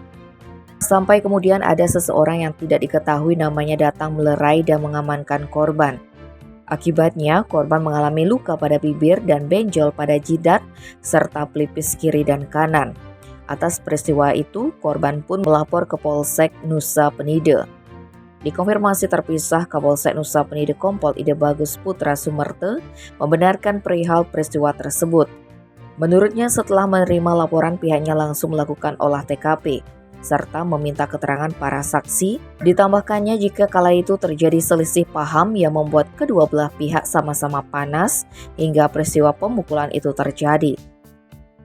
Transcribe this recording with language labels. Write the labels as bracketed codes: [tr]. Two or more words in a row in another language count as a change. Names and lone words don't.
[id] Sampai kemudian ada seseorang yang tidak diketahui namanya datang melerai dan mengamankan korban. Akibatnya korban mengalami luka pada bibir dan benjol pada jidat serta pelipis kiri dan kanan. Atas peristiwa itu, korban pun melapor ke Polsek Nusa Penida. Dikonfirmasi terpisah, Kapolsek Nusa Penida Kompol Ide Bagus Putra Sumerte membenarkan perihal peristiwa tersebut. Menurutnya setelah menerima laporan, pihaknya langsung melakukan olah TKP serta meminta keterangan para saksi. Ditambahkannya jika kala itu terjadi selisih paham yang membuat kedua belah pihak sama-sama panas hingga peristiwa pemukulan itu terjadi.